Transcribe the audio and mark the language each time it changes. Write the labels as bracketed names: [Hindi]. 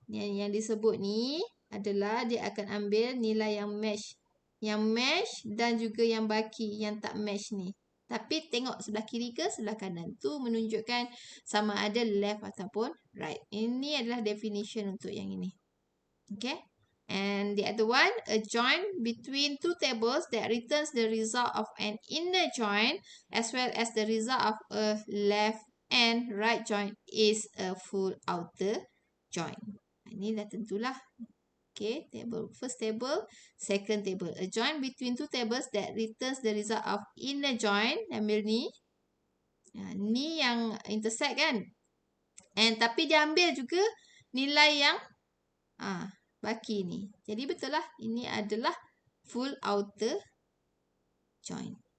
[Malay] Yang disebut ni adalah dia akan ambil nilai yang match. Yang match dan juga yang baki yang tak match ni. Tapi tengok sebelah kiri ke sebelah kanan. Tu menunjukkan sama ada left ataupun right. Ini adalah definition untuk yang ini. Okay. [English] And the other one, a joint between two tables that returns the result of an inner joint as well as the result of a left and right joint is a full outer joint. [Malay] Ini dah tentulah. [English] Okay, table. First table, second table. A joint between two tables that returns the result of inner joint. [Malay] Ambil ni. Ni yang intersect kan. And tapi dia ambil juga nilai yang baki ni. Jadi betul lah. Ini adalah full outer joint.